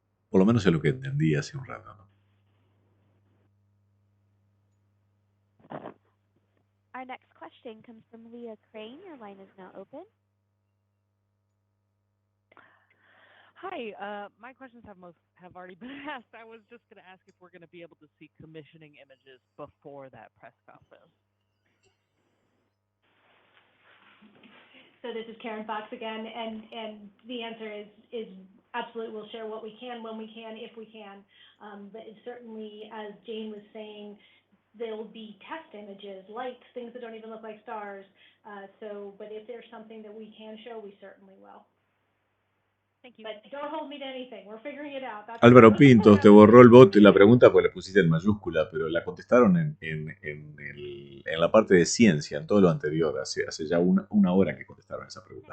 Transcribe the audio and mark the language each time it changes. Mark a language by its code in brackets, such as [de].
[es] Por lo menos es lo que entendí hace un rato, ¿no? [en] Our next question comes from Leah Crane. Your line is now open. Hi, my questions have already been asked. I was just going to ask if we're going to be able to see commissioning images before that press conference. So this is Karen Fox again, and the answer is absolutely we'll share what we can, when we can, if we can. But it's certainly, as Jane was saying, there'll be test images, lights, things that don't even look like stars. But if there's something that we can show, we certainly will. Thank you. But don't hold me to anything. We're figuring it out. That's [es] Álvaro Pintos, te borró el bot la pregunta porque le pusiste en mayúscula, pero la contestaron en la parte de ciencia, en todo lo anterior. Hace ya una hora que contestaron esa pregunta.